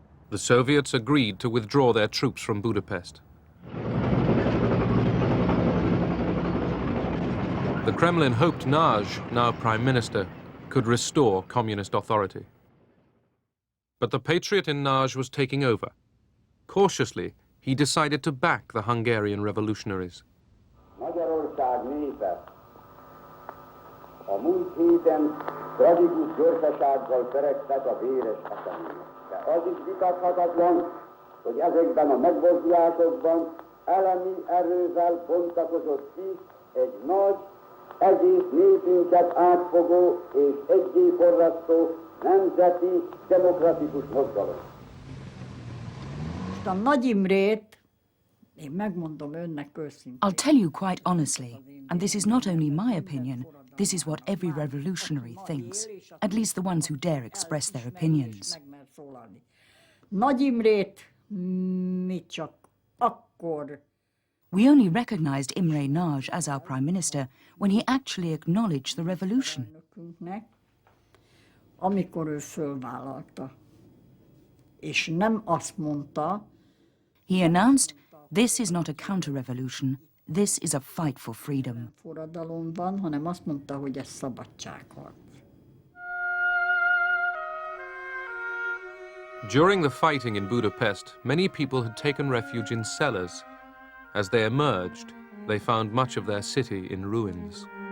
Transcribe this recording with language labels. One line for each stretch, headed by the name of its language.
English: The Soviets agreed to withdraw their troops from Budapest. The Kremlin hoped Nagy, now Prime Minister, could restore communist authority. But the patriot in Nagy was taking over. Cautiously, he decided to back the Hungarian revolutionaries.
Hungarian: Magyarország népe a múlt héten tragikus gyorsasággal feregtek a véres események. De az is vitathatatlan, hogy ezekben a megmozdulásokkal elemi erővel bontakozott ki egy nagy, egész népünket átfogó és egyéforrasztó nemzeti demokratikus mozgalom. A Nagy Imrét, én megmondom önnek őszintén.
English: I'll tell you quite honestly, and this is not only my opinion, this is what every revolutionary thinks, at least the ones who dare express their opinions.
Hungarian: Nagy Imrét mi csak akkor.
English: We only recognized Imre Nagy as our prime minister when he actually acknowledged the revolution.
Hungarian: Amikor ő fölvállalta, és nem azt mondta.
English: He announced, "This is not a counter-revolution. This is a fight for freedom."
Hungarian: Forradalomban, hanem azt mondta, hogy ez szabadságharc.
English: During the fighting in Budapest, many people had taken refuge in cellars. As they emerged, they found much of their city in ruins.